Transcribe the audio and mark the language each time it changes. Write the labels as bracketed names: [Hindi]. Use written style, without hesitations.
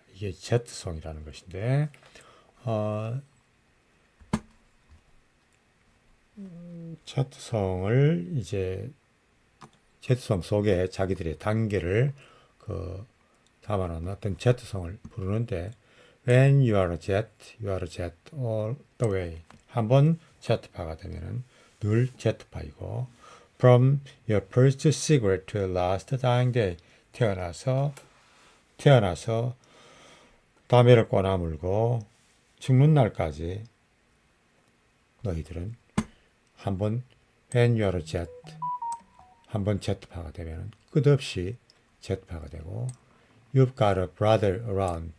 [Korean] 이게 제트송이라는 것인데 제트송을 이제 제트송 속에 자기들의 단계를 담아놓은 어떤 제트송을 부르는데 [English] When you are a jet, you are a jet all the way. [Korean] 한번 제트파가 되면은 늘 제트파이고 [English] From your first cigarette to your last dying day. [Korean] 태어나서 담배를 꼬나물고 죽는 날까지 너희들은 한번 [English] When you are a jet, [Korean] 한번 제트파가 되면 끝없이 제트파가 되고 [English] You've got a brother around.